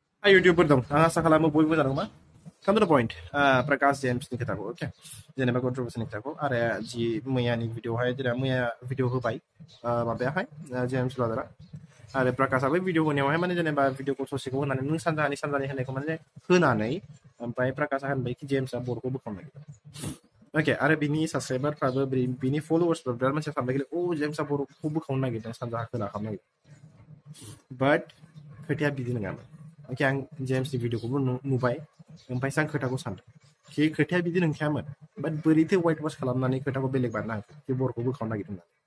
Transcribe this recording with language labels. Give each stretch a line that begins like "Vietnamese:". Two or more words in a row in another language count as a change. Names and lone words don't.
Bodo: YouTuber dong. Asa खालामो बयबो जादों मा?
English: Come to the point. Prakash James
Bodo: नि खोथाखौ,
English: okay.
Bodo: जेनेबा controversy नि खोथाखौ आरो जि मैयानि भिडिअहाय जेनेबा मैया भिडिअ होबाय माबायाहाय जेम्स ब्रादारा आरो प्रकाशाबो भिडिअ होनायावहाय माने जेनेबा भिडिअखौ ससेखौ होनानै नों सानजाहानि होनायखौ माने होनानै ओमफ्राय प्रकाशा होनबाय कि जेम्सआ बर'खौ बोखावनो नागिरदों ओके आरो बिनि साबस्क्राइबारफ्राबो बिनि फलोवार्सफ्रा बिराद मानसिया सानबाय कि अ जेम्सआ बर'खौ बोखावनो नागिरदों सानजाहा खोला खालामनो नागिरदों बाट खोथाया बिदि नङामोन ओके आं जेम्सनि भिडिअखौबो नुबाय ओमफ्रायसो आं खोथाखौ सानदों कि खोथाया बिदि नंखायामोन बाट बोरैथो वाइट वाश खालामनानै खोथाखौ बेलेग बानायना होखो कि बर'खौ बोखावनो नागिरदों